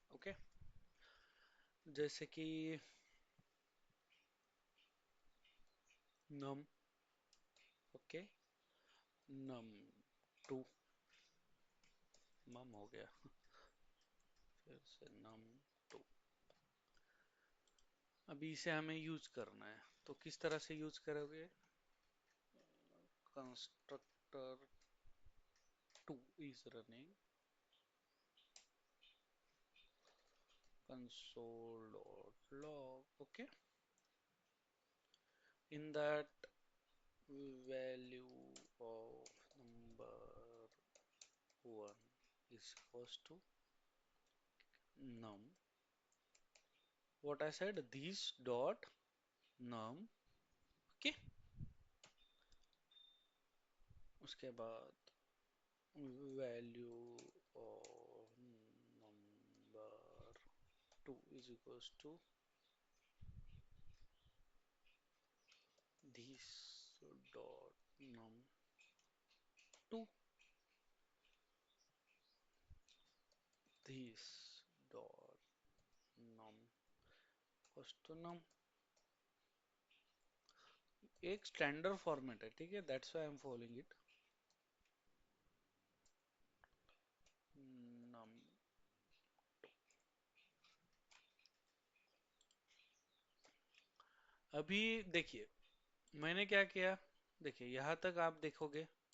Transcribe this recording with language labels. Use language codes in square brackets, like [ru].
[hi] Okay, जैसे कि num, okay, num2, मम हो गया, फिर से num2. अभी इसे हमें यूज करना है, तो किस तरह से यूज करोगे? [en] Constructor 2 is running console.log. okay, in that value of number 1 is equals to num, what I said, this dot num. okay, [hi] उसके बाद [en] value of number 2 is equals to this dot num2, this dot num equals to num. [hi] एक standard format है, ठीक है, [en] That's why I am following it. num. [hi] अभी देखिए मैंने क्या किया, देखिए यहां तक आप देखोगे.